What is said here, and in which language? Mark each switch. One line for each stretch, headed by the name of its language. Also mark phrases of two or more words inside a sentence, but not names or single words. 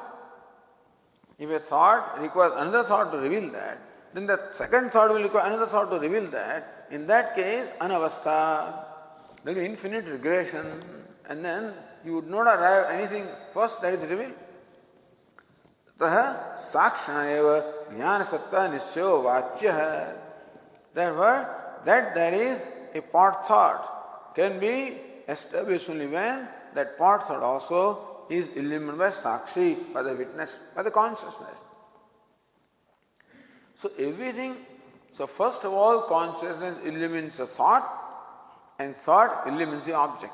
English: If a thought requires another thought to reveal that, then the second thought will require another thought to reveal that. In that case, anavastha, there will be infinite regression, and then you would not arrive at anything first that is revealed.
Sanskrit: ततः साक्षिणा एव ज्ञान सत्ता निश्चयः वाच्यः.
English: Therefore, that there is a part thought can be established only when that part thought also is illuminated by Sakshi, by the witness, by the consciousness. So everything, so first of all, consciousness illumines the thought, and thought illumines the object.